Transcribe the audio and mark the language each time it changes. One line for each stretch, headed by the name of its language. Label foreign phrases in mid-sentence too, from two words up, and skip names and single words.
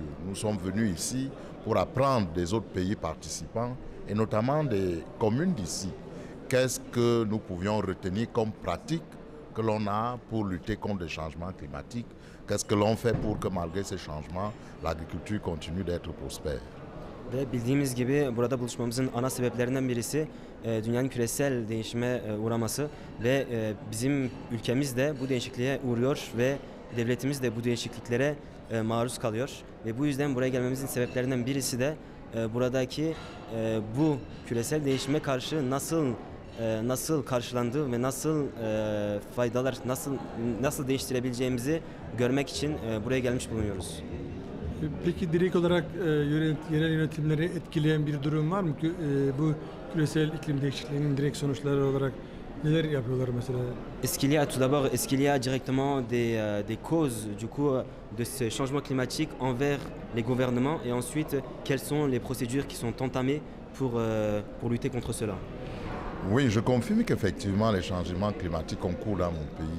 French: Nous sommes venus ici pour apprendre des autres pays participants et notamment des communes d'ici. Qu'est-ce que nous pouvions retenir comme pratique que l'on a pour lutter contre les changements climatiques? Qu'est-ce que l'on fait pour que malgré ces changements, l'agriculture continue d'être prospère?
Turkish: Ve bildiğimiz gibi burada buluşmamızın ana sebeplerinden birisi dünyanın küresel değişime uğraması ve bizim ülkemiz de bu değişikliğe uğruyor ve devletimiz de bu değişikliklere maruz kalıyor. Ve bu yüzden buraya gelmemizin sebeplerinden birisi de buradaki bu küresel değişime karşı nasıl karşılandığı ve nasıl faydalar nasıl değiştirebileceğimizi görmek için buraya gelmiş bulunuyoruz. Peki direkt olarak yerel yönetimleri etkileyen bir durum var mı? Bu küresel iklim değişikliğinin direkt sonuçları olarak neler yapıyorlar mesela?
French: Est-ce qu'il y a directement des causes du coup de ce changement climatique envers les gouvernements et ensuite quelles sont les procédures qui sont entamées pour lutter contre cela? Oui, je confirme qu'effectivement les changements climatiques ont cours dans mon pays.